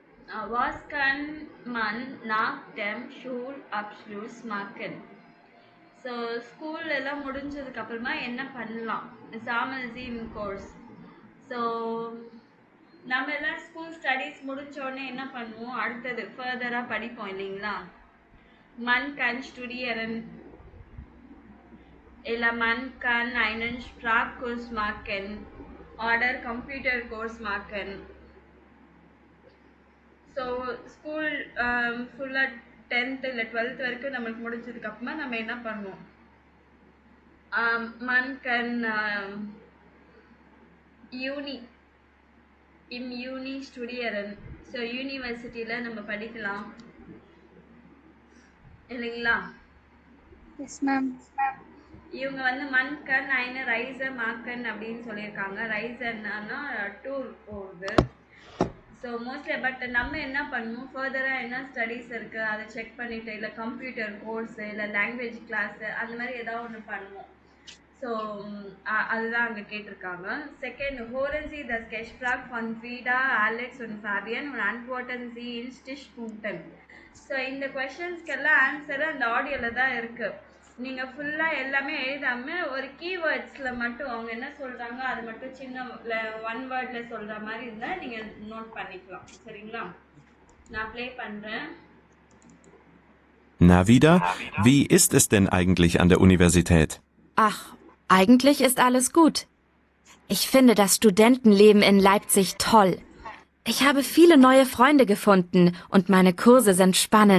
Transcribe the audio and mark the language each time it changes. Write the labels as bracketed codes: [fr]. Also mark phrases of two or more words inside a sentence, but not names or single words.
[de] Was kann man nach dem Schulabschluss machen? [en] so school [ta] எல்லாம் முடிஞ்சதுக்கு அப்புறமா என்ன பண்ணலாம்? சாமல்ஜிம் கோர்ஸ். ஸோ நம்ம எல்லாம் [en] school studies [ta] முடிஞ்சோடனே என்ன பண்ணுவோம்? அடுத்தது ஃபர்தராக படிப்போம் இல்லைங்களா? [de] Man kann studieren இல்லை man kann einen Sprachkurs machen oder Computerkurs machen. [en] so school [ta] ஃபுல்லாக 10th இல்லை 12th வரைக்கும் நம்மளுக்கு முடிஞ்சதுக்கு அப்புறமா நம்ம என்ன பண்ணுவோம்? [de] Man kann uni im uni studieren. [ta] ஸோ யூனிவர்சிட்டியில் நம்ம படிக்கலாம் இல்லைங்களா? [en] yes ma'am. [ta] இவங்க வந்து [de] man kann eine Reise machen [ta] அப்படின்னு சொல்லியிருக்காங்க. ரைஸன்னா டூர் போகுது. [en] so mostly but [ta] நம்ம என்ன பண்ணுவோம்? ஃபர்தராக என்ன ஸ்டடீஸ் இருக்குது அதை செக் பண்ணிவிட்டு இல்லை [en] computer course [ta] இல்லை [en] language class [ta] அந்த மாதிரி ஏதாவது ஒன்று பண்ணுவோம். ஸோ அதுதான் அங்கே கேட்டிருக்காங்க. செகண்ட், [de] hören Sie das Gespräch von Frida, Alex und Fabian und antworten Sie in Stichpunkten. ஸோ இந்த கொஷின்ஸ்க்கெல்லாம் ஆன்சரு அந்த ஆடியோவில் தான் இருக்குது. நீங்கள் ஃபுல்லாக எல்லாமே எழுதாமல் ஒரு கீவேர்ட்ஸில் மட்டும் அவங்க என்ன சொல்கிறாங்க அது மட்டும் சின்ன ஒன் வேர்டில் சொல்கிற மாதிரி இருந்தால் நீங்கள் நோட் பண்ணிக்கலாம். சரிங்களா? நான் ப்ளே பண்ணுறேன். Na wieder? Wie ist es denn eigentlich an der Universität? Ach, eigentlich ist alles gut. Ich finde das Studentenleben in Leipzig toll. Ich habe viele neue Freunde gefunden und meine Kurse sind spannend.